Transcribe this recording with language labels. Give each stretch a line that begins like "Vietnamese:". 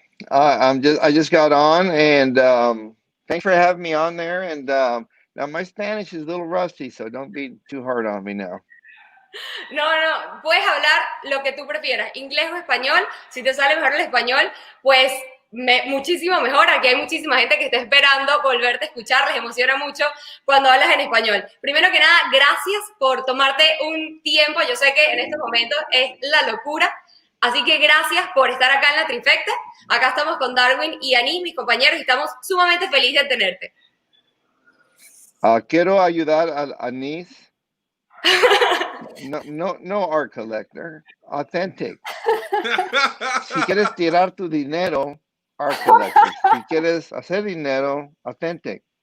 English: I just got on, and thanks for having me on there. And now my Spanish is a little rusty, so don't be too hard on me now.
Spanish: No, puedes hablar lo que tú prefieras, inglés o español. Si te sale mejor el español, pues muchísimo mejor. Aquí hay muchísima gente que está esperando volverte a escuchar, les emociona mucho cuando hablas en español. Primero que nada, gracias por tomarte un tiempo. Yo sé que en estos momentos es la locura, así que gracias por estar acá en la trifecta. Acá estamos con Darwin y Annise, mis compañeros, y estamos sumamente felices de tenerte. Quiero ayudar a Annise. No art collector, authentic. Si quieres tirar tu dinero, art collector. Si quieres hacer dinero, authentic.